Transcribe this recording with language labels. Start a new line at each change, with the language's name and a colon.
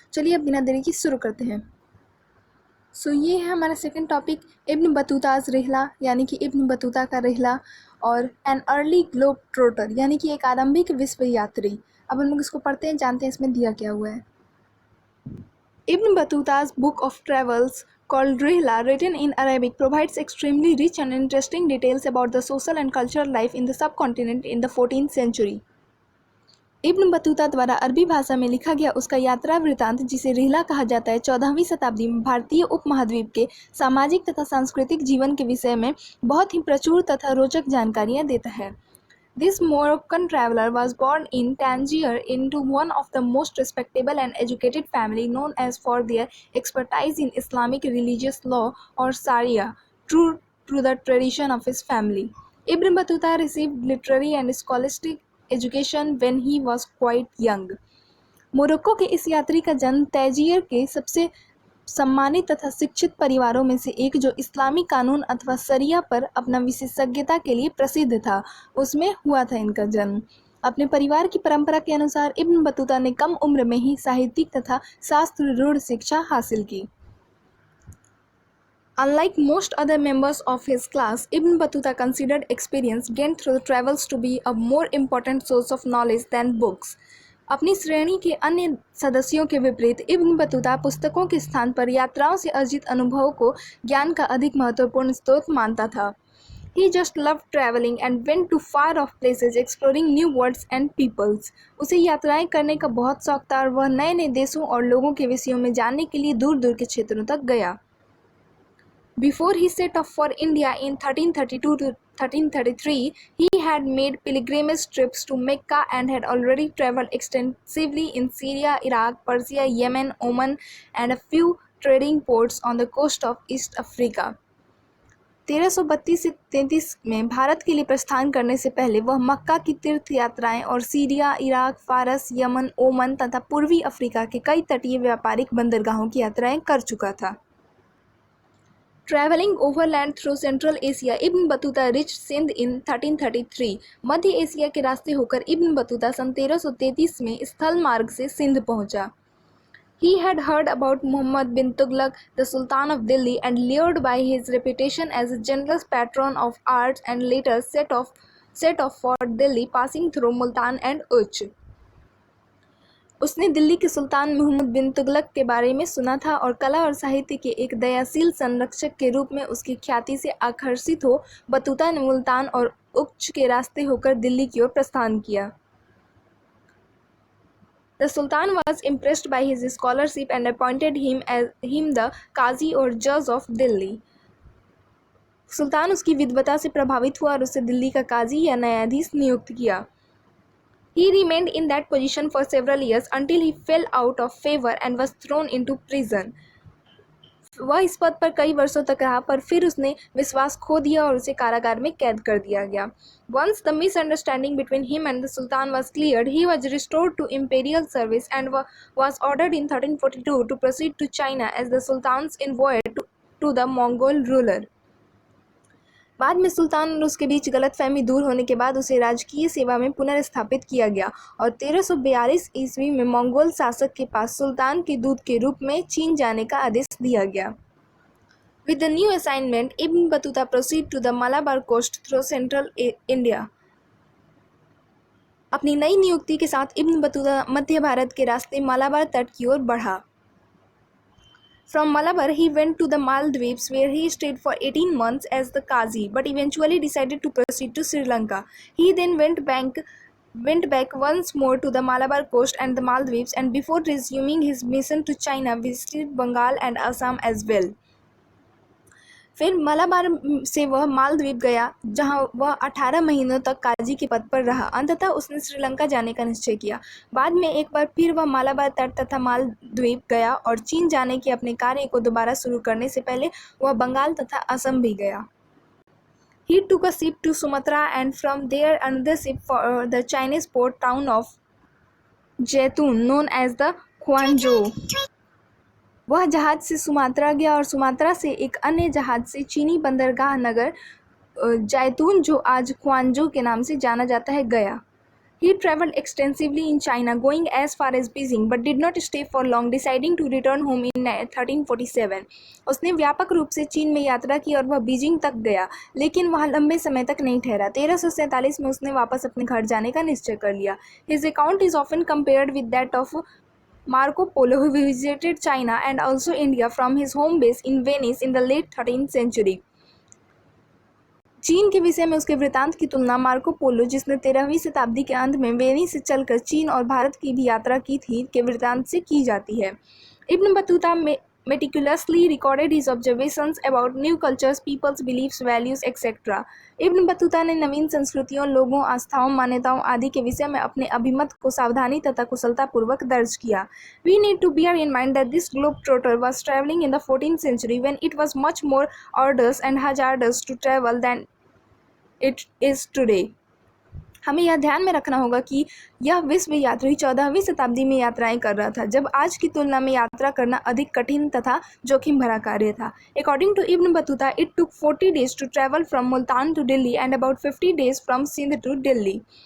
Hindi: चलिए अब बिना देरी की शुरू करते हैं। ये है हमारा सेकंड टॉपिक इब्न बतूताज रिहला, यानी कि इब्न बतूता का रिहला और
English: an early globe trotter,
Hindi: यानी कि एक आरंभिक विश्व यात्री। अब हम लोग इसको पढ़ते हैं, जानते हैं इसमें दिया क्या हुआ है।
English: Ibn Battuta's book of travels, called Rihla, written in Arabic, provides extremely rich and interesting details about the social and cultural life in the subcontinent in the 14th century.
Hindi: Ibn Battuta द्वारा अरबी भाषा में लिखा गया उसका यात्रा वृतांत, जिसे रिहला कहा जाता है, 14वीं शताब्दी में भारतीय उपमहाद्वीप के सामाजिक तथा सांस्कृतिक जीवन के विषय में बहुत ही प्रचुर तथा रोचक जानकारियाँ देता है।
English: This Moroccan traveler was born in Tangier into one of the most respectable and educated family known as for their expertise in Islamic religious law or Sharia, true to the tradition of his family. Ibn Battuta received literary and scholastic education when he was quite young.
Hindi: Morocco के इस यात्री का जन्म तैजियर के सबसे सम्मानित तथा शिक्षित परिवारों में से एक, जो इस्लामी कानून अथवा शरिया पर अपना विशेषज्ञता के लिए प्रसिद्ध था, उसमें हुआ था इनका जन्म। अपने परिवार की परंपरा के अनुसार इब्न बतूता ने कम उम्र में ही साहित्यिक तथा शास्त्र रूढ़ शिक्षा हासिल की।
English: Unlike most other members of his class, Ibn Battuta considered experience gained through travels to be a more important source of knowledge than books.
Hindi: अपनी श्रेणी के अन्य सदस्यों के विपरीत इब्न बतूता पुस्तकों के स्थान पर यात्राओं से अर्जित अनुभवों को ज्ञान का अधिक महत्वपूर्ण स्रोत मानता था।
English: He just loved traveling and went to far off places exploring new worlds and peoples.
Hindi: उसे यात्राएं करने का बहुत शौक था और वह नए नए देशों और लोगों के विषयों में जानने के लिए दूर दूर के क्षेत्रों तक गया।
English: Before he set off for India in 1332 to 1333, he had made pilgrimage trips to Mecca and had already traveled extensively in Syria, Iraq, Persia, Yemen, Oman, and a few trading ports on the coast of East Africa.
Hindi: 1332 से 33 में भारत के लिए प्रस्थान करने से पहले वह मक्का की तीर्थ यात्राएं और सीरिया, इराक, फारस, यमन, ओमन तथा पूर्वी अफ्रीका के कई तटीय व्यापारिक बंदरगाहों की यात्राएं कर चुका था।
English: Traveling overland through Central Asia, Ibn Battuta reached Sindh in 1333.
Hindi: Madhya Asia के रास्ते होकर इब्न बतूता सन 1333 में स्थल मार्ग से सिंध पहुंचा।
English: He had heard about Muhammad bin Tughlaq, the Sultan of Delhi, and lured by his reputation as a generous patron of arts, and later set off for Delhi, passing through Multan and Uch.
Hindi: उसने दिल्ली के सुल्तान मोहम्मद बिन तुगलक के बारे में सुना था और कला और साहित्य के एक दयाशील संरक्षक के रूप में उसकी ख्याति से आकर्षित हो बतूता ने मुल्तान और उच्च के रास्ते होकर दिल्ली की ओर प्रस्थान किया।
English: The Sultan was impressed by his scholarship and appointed him the
Hindi: काजी और जज ऑफ दिल्ली। सुल्तान उसकी विद्वता से प्रभावित हुआ और उसे दिल्ली का काजी या न्यायाधीश नियुक्त किया।
English: He remained in that position for several years until he fell out of favor and was thrown into prison.
Hindi: वह इस पद पर कई वर्षों तक रहा, पर फिर उसने विश्वास खो दिया और उसे कारागार में कैद कर दिया गया।
English: Once the misunderstanding between him and the Sultan was cleared, he was restored to imperial service and was ordered in 1342 to proceed to China as the Sultan's envoy to the Mongol ruler.
Hindi: बाद में सुल्तान और उसके बीच गलतफहमी दूर होने के बाद उसे राजकीय सेवा में पुनर्स्थापित किया गया और 1342 ईस्वी में मंगोल शासक के पास सुल्तान के दूत के रूप में चीन जाने का आदेश दिया गया।
English: With the new assignment, Ibn Battuta proceeded to the Malabar coast through central India.
Hindi: अपनी नई नियुक्ति के साथ इब्न बतूता मध्य भारत के रास्ते मालाबार तट की ओर बढ़ा।
English: From Malabar, he went to the Maldives, where he stayed for 18 months as the Qazi, but eventually decided to proceed to Sri Lanka. He then went back once more to the Malabar coast and the Maldives, and before resuming his mission to China, visited Bengal and Assam as well.
Hindi: फिर मलाबार से वह मालद्वीप गया, जहां वह 18 महीनों तक काजी के पद पर रहा। अंततः उसने श्रीलंका जाने का निश्चय किया। बाद में एक बार फिर वह मलाबार तट तथा मालद्वीप गया और चीन जाने के अपने कार्य को दोबारा शुरू करने से पहले वह बंगाल तथा असम भी गया।
English: He took a ship to Sumatra and from there another ship for the Chinese port town of Jaitung known as the Quanzhou।
Hindi: वह जहाज से सुमात्रा गया और सुमात्रा से एक अन्य जहाज से चीनी बंदरगाह नगर जैतून, जो आज क्वांजो के नाम से जाना जाता है, गया।
English: He traveled extensively in China, going as far as Beijing, but did not stay for long, deciding to return home in 1347।
Hindi: उसने व्यापक रूप से चीन में यात्रा की और वह बीजिंग तक गया, लेकिन वहाँ लंबे समय तक नहीं ठहरा। 1347 में उसने वापस अपने घर जाने का निश्चय कर लिया।
English: His account is often compared with that of Marco Polo, who visited China and also India from his home base in Venice in the late 13th century।
Hindi: चीन के विषय में उसके वृत्तांत की तुलना मार्को पोलो, जिसने 13वीं शताब्दी के अंत में वेनिस से चलकर चीन और भारत की भी यात्रा की थी, के वृत्तांत से की जाती है।
English: Ibn Battuta meticulously recorded his observations about new cultures, peoples, beliefs, values, etc.
Hindi: Ibn Battuta ने नवीन संस्कृतियों, लोगों, आस्थाओं, मान्यताओं आदि के विषय में अपने अभिमत को सावधानी तथा कुशलतापूर्वक दर्ज किया।
English: We need to bear in mind that this globetrotter was traveling in the 14th century when it was much more arduous and hazardous to travel than it is today।
Hindi: हमें यह ध्यान में रखना होगा कि यह विश्व यात्री 14वीं शताब्दी में यात्राएं कर रहा था, जब आज की तुलना में यात्रा करना अधिक कठिन तथा जोखिम भरा कार्य था।
English: According to Ibn Battuta, it took 40 days to travel from Multan to Delhi and about 50 days from Sindh to Delhi।